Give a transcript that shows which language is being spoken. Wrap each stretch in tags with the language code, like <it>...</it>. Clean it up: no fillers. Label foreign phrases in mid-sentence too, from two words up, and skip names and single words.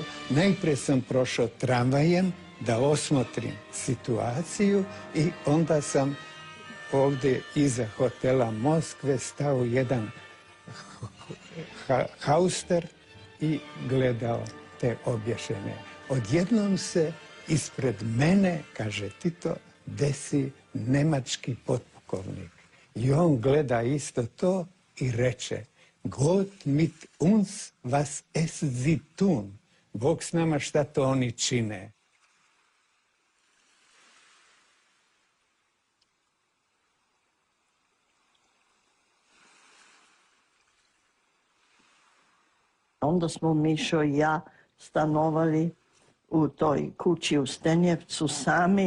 <hr>Najprije sam prošao tramvajem da osmotrim situaciju i onda sam ovdje iza hotela Moskve stao jedan hauster i gledao te obješene. Odjednom se ispred mene, kaže Tito, desi nemački potpukovnik. I on gleda isto to i reče:</hr> <de>Gott mit uns, was es sie tun.</de> <hr>Bog s nama, šta to oni čine. Onda smo Mišo i ja stanovali u toj kući u Stenjevcu sami.</hr>